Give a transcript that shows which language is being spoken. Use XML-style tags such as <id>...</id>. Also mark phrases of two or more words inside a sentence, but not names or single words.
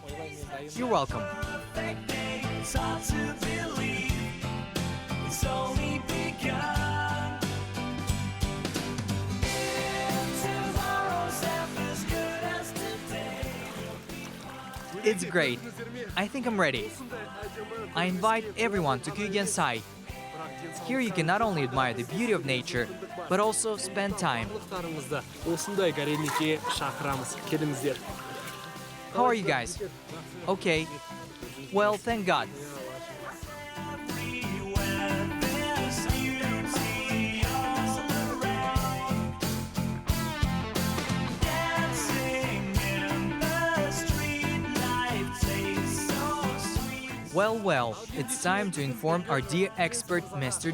<en>You're welcome. It's great. I think I'm ready. I invite everyone to Qazaq. Here you can not only admire the beauty of nature, but also spend time.</en> <kk>Осындай Горелникке шақырамыз. Келіңіздер.</kk> <en>How are you guys? Okay. Well, thank God. Well, it's time to inform our dear expert, Mr.</en>